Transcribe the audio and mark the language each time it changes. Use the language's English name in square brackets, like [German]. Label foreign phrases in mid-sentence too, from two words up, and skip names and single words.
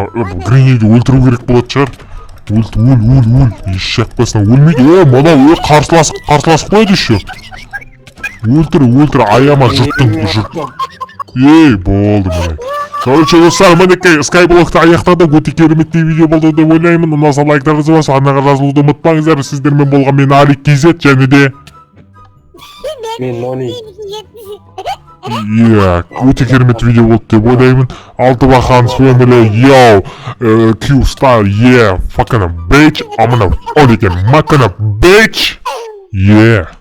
[Kazakh] грениді өлтіру керек болатын шығар өл еш жақпасына өлмейді мынау қарсыласып қояды еще өлтір аяма жұрт болды міне короче достар мінекей скайблокты аяқтадық өте кереметтей видео болды деп ойлаймын ұнаса лайктарыңызды басып арнаға жазылуды ұмытпаңыздар сіздермен болған мен Алик KZ және де Мен Нони. өте керемет видео болды деп ойлаймын [English] Алтыбақан Family Q-Star fucking bitch I'm gonna only get my kind of bitch